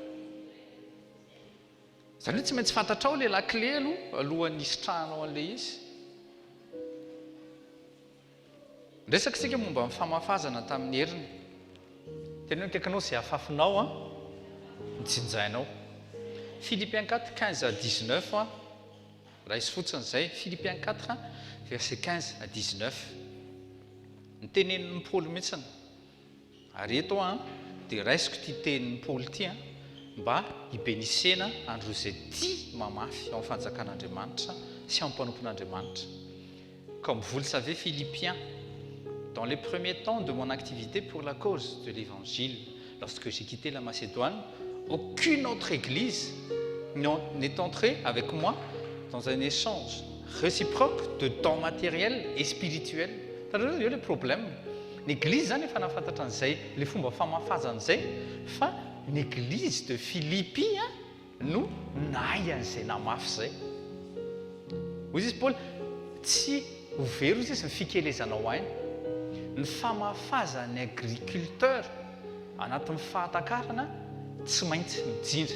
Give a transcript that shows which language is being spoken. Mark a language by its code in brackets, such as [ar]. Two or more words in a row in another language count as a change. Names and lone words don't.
[mg] Zany hoe tsy maintsy fantatrao le [fr] la clé [mg] alohan'ny isitrahanao an'le izy. Resaka sika momba amin'ny famafazana tamin'ny heriny tena hoe kaikinao zay afafinao mijinjainao. Philippiens 4 15 à 19 raha izy fotsiny zay. Philippiens 4 verset 15 à 19 ny tenenin'ny Paoly mihitsiny ary eto dia raisiko ty tenin'ny Paoly ty mba hibenisena andro zay tia mamafy ao amin'ny fanjakan'Andriamanitra sy ao amin'ny mpanompon'Andriamanitra. [fr] Comme vous le savez, Philippiens, dans les premiers temps de mon activité pour la cause de l'Évangile, lorsque j'ai quitté la Macédoine, aucune autre église n'est entrée avec moi dans un échange réciproque de dons matériels et spirituels. Il y a le problème. [mg] L'église efa nafantatra an'izay le fomba famafazan'izay fa [fr] l'église de Philippi [mg] no nahay an'izay namafy zay. Hoy izy Paul tsy ho very izy ny fikelezanao ainy. Ny famafazan'ny agriculteur anatin'ny fahatakarana tsy maintsy mijinja.